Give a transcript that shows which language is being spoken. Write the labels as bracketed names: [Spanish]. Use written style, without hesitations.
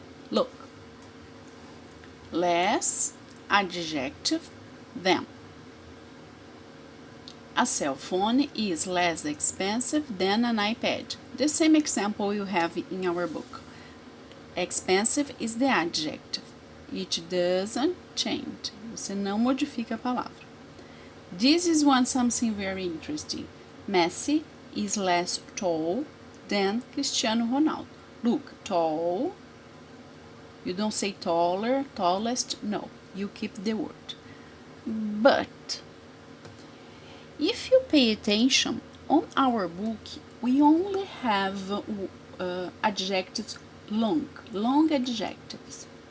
[English] Look. Less adjective than. A cell phone is less expensive than an iPad. The same example you have in our book. Expensive is the adjective. It doesn't change. [Portuguese] Você não modifica a palavra. [English] This is something very interesting. Messi is less tall than Cristiano Ronaldo. Look, tall. You don't say taller, tallest. No, you keep the word. But if you pay attention, on our book, we only have adjectives long adjectives.